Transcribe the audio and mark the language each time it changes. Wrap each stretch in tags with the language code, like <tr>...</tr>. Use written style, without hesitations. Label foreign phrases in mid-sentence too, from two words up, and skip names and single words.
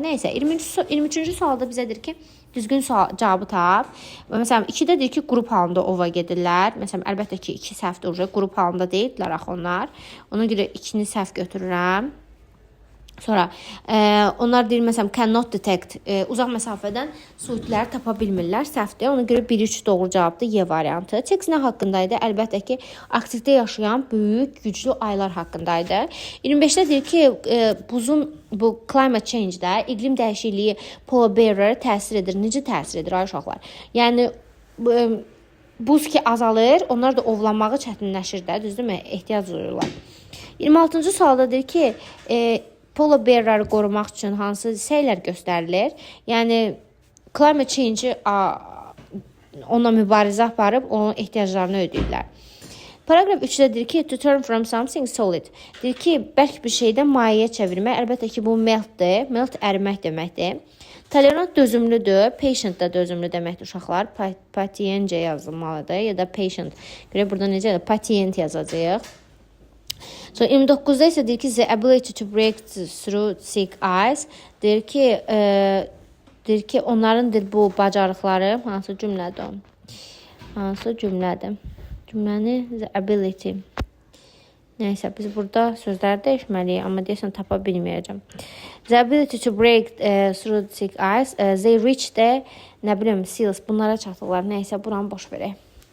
<az>Nəysə 23-cü sualda bizə deyir ki, düzgün cavabı tap. Məsələn, 2-də deyir ki, qrup halında ova gedirlər. Məsələn, əlbəttə ki, 2 səhvdir olacaq. Qrup halında deyildilər axı onlar. Ona görə 2-ni səhv götürürəm. Sonra onlar deyir məsələn</az> <en>cannot detect,</en> <az>uzaq məsafədən suitləri tapa bilmirlər, səhvdir. Ona görə 1-3 doğru cavabdır, Y variantı. Tekst nə haqqındaydı? Əlbəttə ki, Arktikdə yaşayan böyük, güclü aylar haqqındaydı. 25-də deyir ki, buzun bu</az> <en>climate change-də</en> <az>iqlim dəyişikliyi</az> <en>polar bearlara</en> <az>təsir edir. Necə təsir edir ay uşaqlar? Yəni buz ki azalır, onlar da ovlanmağı çətinləşir də, düzdürmü? Ehtiyac duyurlar. 26-cı sualda deyir ki,</az> <en>polar bearları</en> <az>qorumaq üçün hansı səylər göstərilir? Yəni</az> <en>climate change</en> <az>onunla mübarizə aparıb onun ehtiyaclarını ödəyirlər. Paragraf 3-də deyir ki,</az> <en>to turn from something solid.</en> <az>Deyir ki, bərk bir şeydən mayeyə çevirmək. Əlbəttə ki, bu meltdir. Melt ərimək deməkdir. Tolerant dözümlüdür. Patient da dözümlü deməkdir uşaqlar. Patient yazılmalıdır ya da patient. Görə burada necə? Patient yazacağıq. So 29-da isə deyir ki,</az> <en>the ability to break through thick ice.</en> <az>Deyir ki, onların bu bacarıqları hansı cümlədir? Hansı cümlədir? Cümləni</az> <en>the ability.</en> <az>Nəysə, biz burada sözləri dəyişməliyik, amma deyəsən tapa bilməyəcəm.</az> <en>The ability to break through thick ice. They reach the,</en> <az>nə bilim, seals. Bunlara çatırlar. Nəysə, buranı boş verək.</az>